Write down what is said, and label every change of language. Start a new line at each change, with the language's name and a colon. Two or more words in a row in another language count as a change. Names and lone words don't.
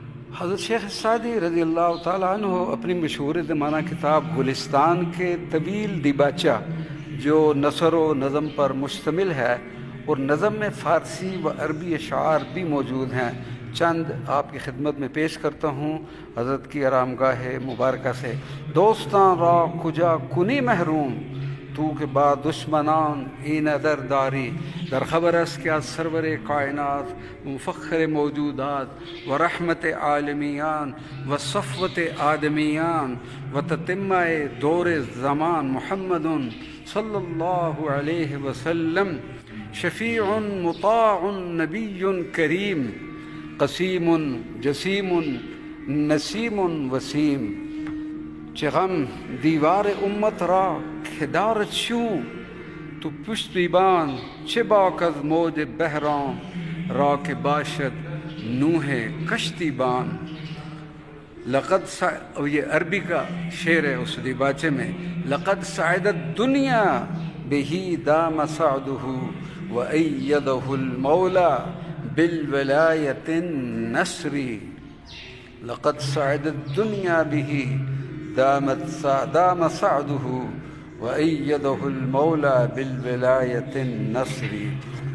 Urdu: حضرت شیخ سعدی رضی اللہ تعالیٰ عنہ اپنی مشہور زمانہ کتاب گلستان کے طویل دیباچہ جو نثر و نظم پر مشتمل ہے اور نظم میں فارسی و عربی اشعار بھی موجود ہیں، چند آپ کی خدمت میں پیش کرتا ہوں حضرت کی آرامگاہ مبارکہ سے۔
Persian: دوستاں را کجا کنی محروم، تو کے بعد دشمنان این در داری، در خبر است کہ از سرور کائنات مفخر موجودات و رحمت عالمیان و صفوت آدمیان و تتمہ دور زمان محمد
Arabic: صلی اللہ علیہ وسلم
Persian: شفیع مطاع نبی کریم قسیم جسیم نسیم وسیم۔ چه غم دیوار امت را که دارد شوم، تو پشتیبان چه باک از موج بحران را که باشد نوح کشتی بان۔
Arabic: لقد
Urdu: اور یہ عربی کا شعر ہے اس دیباچے میں،
Arabic: لقد سعدت دنیا بہی دام سعدہ وأیدہ المولا بالولایت النصری۔ لقد سعدت الدنیا بہ دام سعدہ وأیدہ المولا بالولایت النصری۔